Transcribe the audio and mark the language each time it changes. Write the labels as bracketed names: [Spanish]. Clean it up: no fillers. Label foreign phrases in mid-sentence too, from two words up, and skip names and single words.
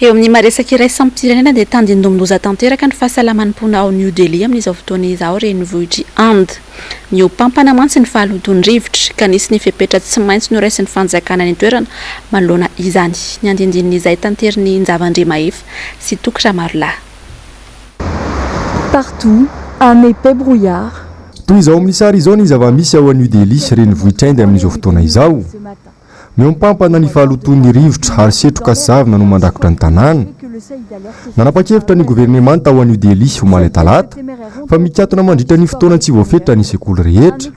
[Malagasy] eo amin'ny maresaka iray sampirenena dia tandindomindoza tanteraka ny fahasalaman'ny mpona ao New Delhi amin'izao fotoana izao renivohitry Inde. Miompampana mantsy ny fahalotony rivotra ka nisy ny fepetra tsy maintsy noraisin'ny fanjakana ny toerana manoloana izany. Ny andindinin'izay tanteriny Nzavandre Mahefa sy Tokra Marla. [French] Partout, un épais brouillard. [Malagasy] Toy izao amin'ny sary izao ny zava-misy ao New Delhi renivohitra Inde amin'izao fotoana izao. Miompampana ny fahalotony rivotra ary setroka zavina no mandrakotra ny tanàna. Nanapa-kevitra ny gouvernement tao New Delhi omaly talata fa mikatona mandritra ny fotoana tsy voafetra ny sekoly rehetra.